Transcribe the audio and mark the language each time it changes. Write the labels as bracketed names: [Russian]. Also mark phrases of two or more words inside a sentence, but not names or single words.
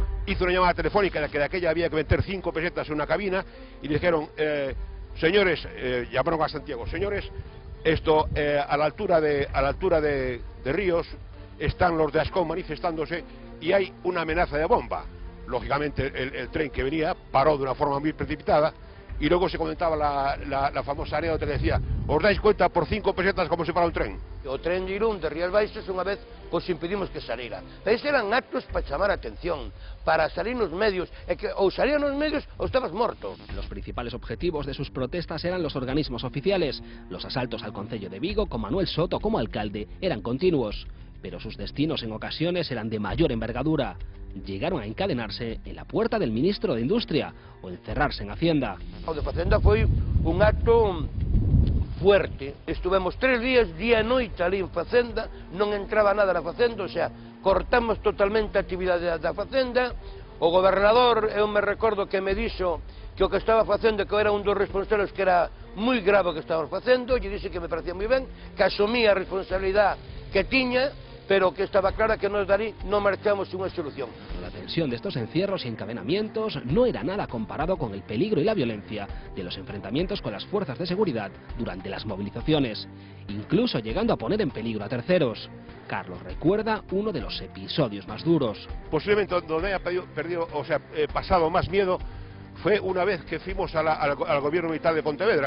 [Spanish] Hizo una llamada telefónica de que de aquella había que meter 5 pesetas en una cabina y dijeron, señores, llamaron a Santiago, señores, esto a la altura de Ríos están los de Ascón manifestándose y hay una amenaza de bomba. Lógicamente el tren que venía paró de una forma muy precipitada. Y luego se comentaba la famosa anécdota que decía, ¿os dais cuenta por 5 pesetas cómo se para un tren? [Galician] O tren de Irún, de Rías Baixas, unha vez, pois impedimos que salir. Pero eran actos para chamar a atención, para salir nos medios, e que ou salían nos medios ou estabas morto. [Spanish] Los principales objetivos de sus protestas eran los organismos oficiales. Los asaltos al concello de Vigo, con Manuel Soto como alcalde, eran continuos. Pero sus destinos en ocasiones eran de mayor envergadura. Llegaron a encadenarse en la puerta del ministro de Industria o encerrarse en Hacienda. [Galician] O de Facenda foi un acto fuerte. Estuvemos 3 días, día e noite ali en Facenda, non entraba nada na Facenda, o sea, cortamos totalmente a actividade da Facenda. O gobernador, eu me recordo que me dixo que o que estaba facendo, que era un dos responsables que era moi grave o que estábamos facendo, e dixo que me parecía moi ben, que asumía a responsabilidade que tiña, pero que estaba clara que nos darí no marchamos unha solución. [Spanish] La tensión de estos encierros y encadenamientos no era nada comparado con el peligro y la violencia de los enfrentamientos con las fuerzas de seguridad durante las movilizaciones, incluso llegando a poner en peligro a terceros. Carlos recuerda uno de los episodios más duros. Posiblemente donde haya pasado más miedo fue una vez que fuimos al gobierno militar de Pontevedra.